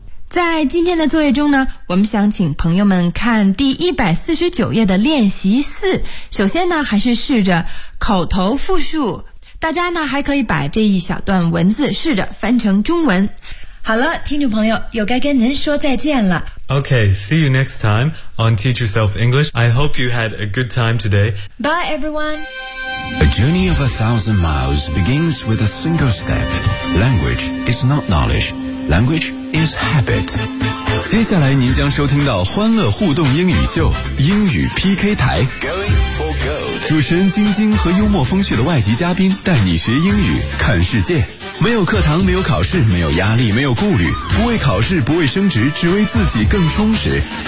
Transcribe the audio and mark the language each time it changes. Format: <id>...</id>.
<zh>在今天的作业中呢，我们想请朋友们看第149页的练习四。首先呢，还是试着口头复述。大家呢，还可以把这一小段文字试着翻成中文。好了，听众朋友，又该跟您说再见了。</zh> <en>Okay, see you next time on Teach Yourself English. I hope you had a good time today. Bye, everyone. A journey of 1,000 miles begins with a single step. Language is not knowledge. Language is habit.</en> <zh>接下来您将收听到欢乐互动英语秀，英语 PK 台。</zh> <en>Going for gold.</en> <zh>主持人晶晶和幽默风趣的外籍嘉宾带你学英语，看世界。没有课堂，没有考试，没有压力，没有顾虑，不为考试，不为升职，只为自己更充实。</zh>